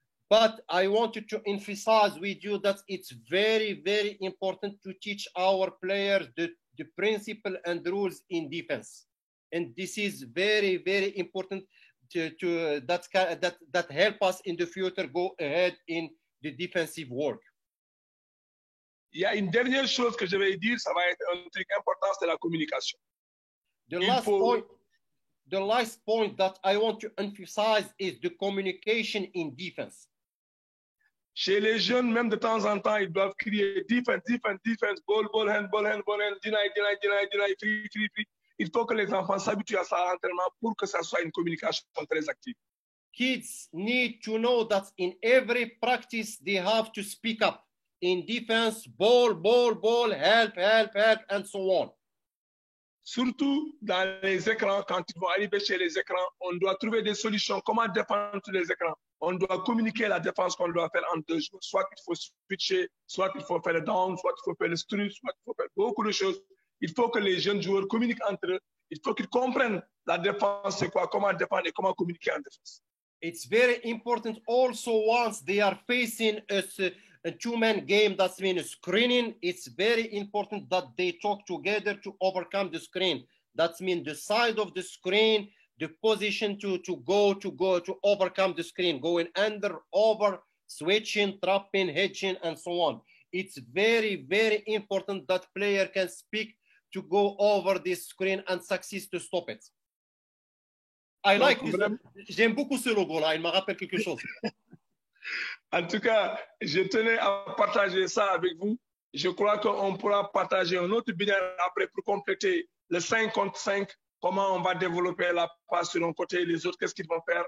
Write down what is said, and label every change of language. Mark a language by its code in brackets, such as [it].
[en] But I wanted to emphasize with you that it's very, very important to teach our players the principle and rules in defense. And this is very, very important that help us in the future go ahead in the defensive work. [fr] Il y a une dernière chose que je vais dire, ça va être un truc important, c'est la communication. [en] The last point that I want to emphasize is the communication in defense. [fr] Chez les jeunes, même de temps en temps, ils doivent crier [en] defense, ball hand, deny, free. [fr] Il faut que les enfants s'habituent à ça à l'entraînement pour que ça soit une communication très active. [en] Kids need to know that in every practice they have to speak up. In defense, ball, help, and so on. [fr] Surtout dans les écrans, quand ils vont arriver chez les écrans, on doit trouver des solutions. Comment défendre sur les écrans? On doit communiquer la défense qu'on doit faire en 2 jours. Soit il faut switcher, soit il faut faire le down, soit il faut faire le strut, soit il faut faire beaucoup de choses. Il faut que les jeunes joueurs communiquent entre eux. Il faut qu'ils comprennent la défense, c'est quoi, comment défendre et comment communiquer en défense. [en] It's very important also once they are facing a two-man game, that means screening. It's very important that they talk together to overcome the screen. That means the side of the screen, the position to overcome the screen, going under, over, switching, trapping, hedging, and so on. It's very, very important that player can speak to go over this screen and succeed to stop it. [fr] J'aime beaucoup ce logo-là, il me rappelle quelque chose. En tout cas, je tenais à partager ça avec vous. Je crois qu'on pourra partager un autre binaire après pour compléter le 5 contre 5, comment on va développer la passe sur un côté, les autres, qu'est-ce qu'ils vont faire.